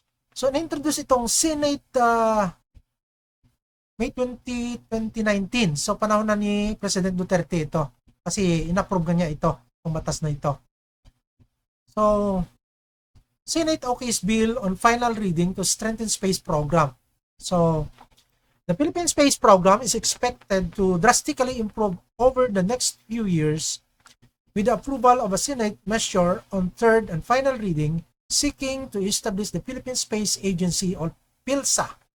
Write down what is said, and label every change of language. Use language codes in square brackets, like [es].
[tl] So, na-introduce itong Senate May 20, 2019. So, panahon na ni President Duterte ito. Kasi in-approve niya ito, ang batas na ito. [en] So, Senate OK's bill on final reading to strengthen space program. So, the Philippine Space Program is expected to drastically improve over the next few years with the approval of a Senate measure on third and final reading seeking to establish the Philippine Space Agency or PhilSA.